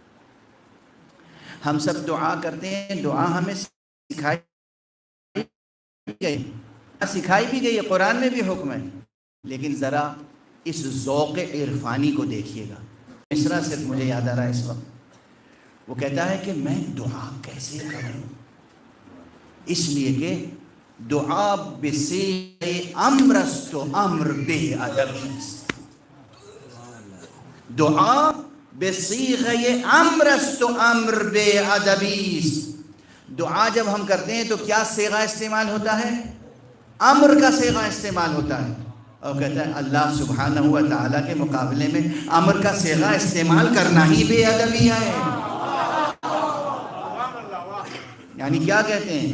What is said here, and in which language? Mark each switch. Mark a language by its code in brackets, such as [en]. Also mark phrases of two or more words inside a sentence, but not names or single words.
[ur] ہم سب دعا کرتے ہیں، دعا ہمیں سکھائی بھی گئی ہے، قرآن میں بھی حکم ہے، لیکن ذرا اس ذوق عرفانی کو دیکھیے گا۔ مصرع صرف مجھے یاد آ رہا ہے اس وقت، وہ کہتا ہے کہ میں دعا کیسے کروں، اس لیے کہ [fa] دعا بصیغ امر است و امر بے ادبی است۔ دعا بصیغ امر است و امر بے ادبی است۔ [ur] دعا جب ہم کرتے ہیں تو کیا صیغہ استعمال ہوتا ہے؟ امر کا صیغہ استعمال ہوتا ہے، اور کہتا ہے اللہ سبحانہ و تعالیٰ کے مقابلے میں امر کا صیغہ استعمال کرنا ہی بے ادبی ہے۔ یعنی کیا کہتے ہیں؟